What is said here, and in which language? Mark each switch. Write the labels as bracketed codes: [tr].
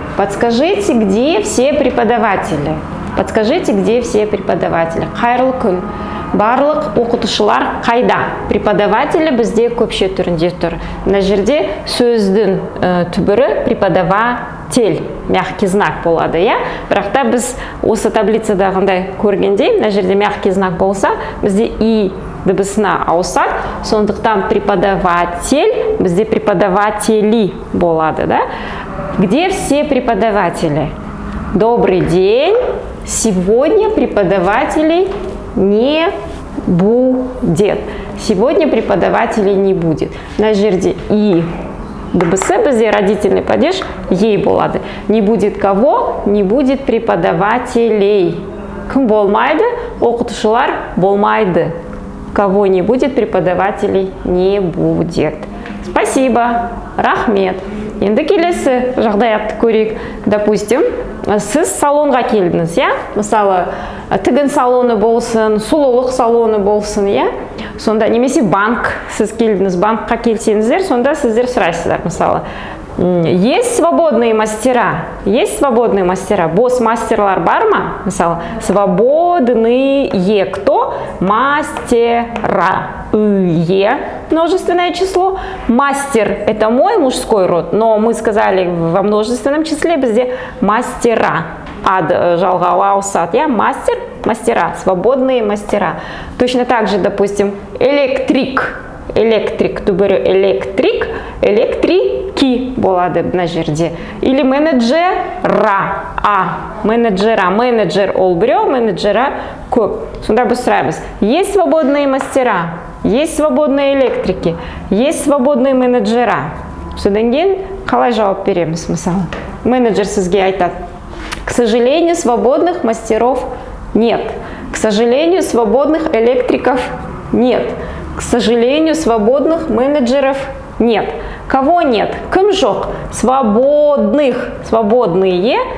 [ru] Подскажите, где все преподаватели? Подскажите, где все преподаватели? [kk] Қайырлы күн. Барлық оқытушылар қайда? Преподаватели бізде көпше түрінде тұр. Мына жерде сөздің түбірі преподаватель, мягкий знак болады, Бірақ та біз осы таблицадағындай көргенде, мына жерде мягкий знак болса, бізде и дыбысына ауысады, сондықтан преподаватель, бізде преподаватели болады, [ru] Где все преподаватели? Добрый день. Сегодня преподавателей не будет. Сегодня преподавателей не будет. [kk] На жерде и дыбысы бізде родительный падеж ей болады. [ru] Не будет кого? Не будет преподавателей. [kk] Кім болмайды? Оқытушылар болмайды. [ru] Кого не будет, преподавателей не будет. Спасибо. [kk] Рахмет. Енді келесі жағдаятты көрейік. Допустим, сіз салонға келдіңіз, Мысалы, тігін салоны болсын, сұлулық салоны болсын, Сонда немесе банк, сіз келдіңіз, банкқа келсеңіздер, сонда сіздер сұрайсыздар, мысалы. [ru] Есть свободные мастера? Есть свободные мастера? [kk] Бос мастерлар бар ма? Мысалы, [ru] свободные кто? Мастера. Множественное число. Мастер – это мой мужской род, но мы сказали во множественном числе бізде мастера. [kk] Ад жалғауы ауысады, [ru] Мастер, мастера, свободные мастера. Точно так же, допустим, электрик. [kk] Электрик, түбірі электрик, электрики болады мына жерде. [ru] Или менеджера. Менеджера. [kk] Менеджер ол біреу, менеджера көп. Сонда біз сұраймыз. [ru] Есть свободные мастера? Есть свободные электрики? Есть свободные менеджера? [kk] Содан кейін қалай жауап береміз, мысалы? Менеджер сізге айтады. [ru] К сожалению, свободных мастеров нет. К сожалению, свободных электриков нет. К сожалению, свободных менеджеров нет. Кого нет? [kk] Кім жоқ? [ru] Свободных. Свободные.